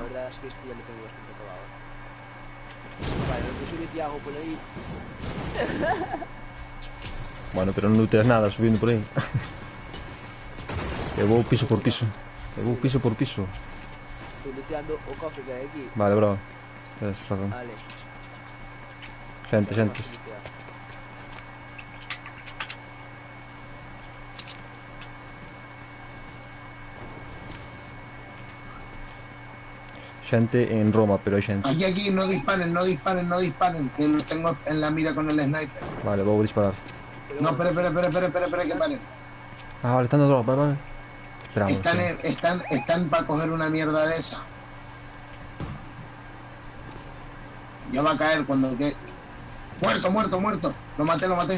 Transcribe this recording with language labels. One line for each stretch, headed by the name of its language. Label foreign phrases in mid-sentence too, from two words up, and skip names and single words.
Spanish: la verdad es que este ya lo tengo bastante acabado. Vale, lo que sube Tiago por ahí. Bueno, pero no looteas nada subiendo por ahí.
Galician: Que vou piso por piso. Que vou piso por piso.
Spanish: Estoy looteando o cofre que hay aquí. Vale, bravo. Tienes razón. Vale.
Galician: Xente, Xa xente.
Spanish: vamos a lootear.
Galician: Xente en Roma, pero hai xente.
Spanish: Aquí, no disparen, no disparen, no disparen, que los tengo en la mira con el sniper.
Galician: Vale, vou disparar.
Spanish: Pero No, bueno, espera, que paren. Ah, vale, están dos, vale, vale. Esperamos. Están para coger una mierda de esa. Ya va a caer cuando que. Muerto, muerto, muerto. Lo maté, lo maté.